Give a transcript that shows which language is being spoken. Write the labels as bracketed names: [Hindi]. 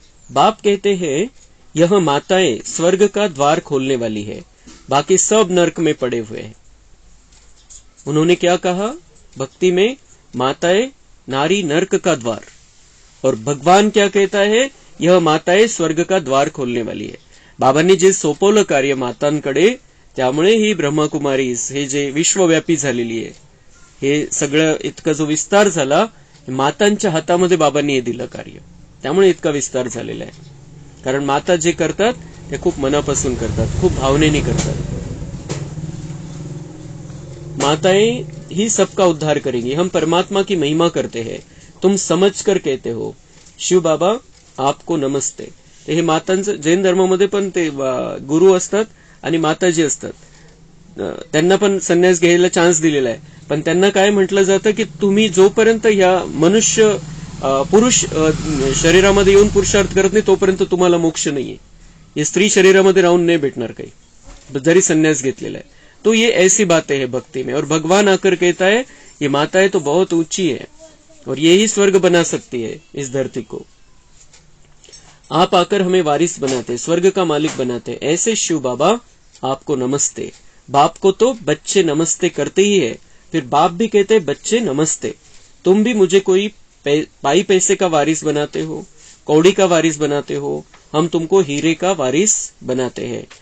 [Hindi] बाप कहते हैं यह माताएं स्वर्ग का द्वार खोलने वाली है, बाकी सब नरक में पड़े हुए हैं। उन्होंने क्या कहा, भक्ति में माताएं नारी नरक का द्वार, और भगवान क्या कहता है, यह माताएं स्वर्ग का द्वार खोलने वाली है। [Marathi] बाबांनी जे सोपवलं कार्य मातांकडे, त्यामुळे ही ब्रह्मकुमारी हे जे विश्वव्यापी झालेली आहे, हे सगळं इतका जो विस्तार झाला, मातांच्या हातामध्ये बाबांनी हे दिलं कार्य, त्यामुळे इतका विस्तार झालेला आहे। कारण माता जे करतात ते खूप मनापासून करतात, खूप भावनेने करतात। [Hindi] माताएं ही सबका उद्धार करेंगी, हम परमात्मा की महिमा करते हैं, तुम समझकर कहते हो शिव बाबा आपको नमस्ते। [Marathi] हे मातांचं जैन धर्मामध्ये पण ते गुरु असतात आणि माताजी असतात, त्यांना पण संन्यास घ्यायला चान्स दिलेला आहे, पण त्यांना काय म्हटलं जातं की तुम्ही जोपर्यंत या मनुष्य पुरुष शरीरामध्ये येऊन पुरुषार्थ करत नाही तोपर्यंत तुम्हाला मोक्ष नाहीये, ये स्त्री शरीरामध्ये राहून नाही भेटणार काही, जरी संन्यास घेतलेला आहे। [Hindi] तो ये ऐसी बातें हैं भक्ति में, और भगवान आकर कहता है ये माताएं तो बहुत ऊंची है और ये ही स्वर्ग बना सकती है इस धरती को। आप आकर हमें वारिस बनाते, स्वर्ग का मालिक बनाते, ऐसे शिव बाबा आपको नमस्ते। बाप को तो बच्चे नमस्ते करते ही है, फिर बाप भी कहते बच्चे नमस्ते, तुम भी मुझे कोई पाई पैसे का वारिस बनाते हो, कौड़ी का वारिस बनाते हो, हम तुमको हीरे का वारिस बनाते हैं।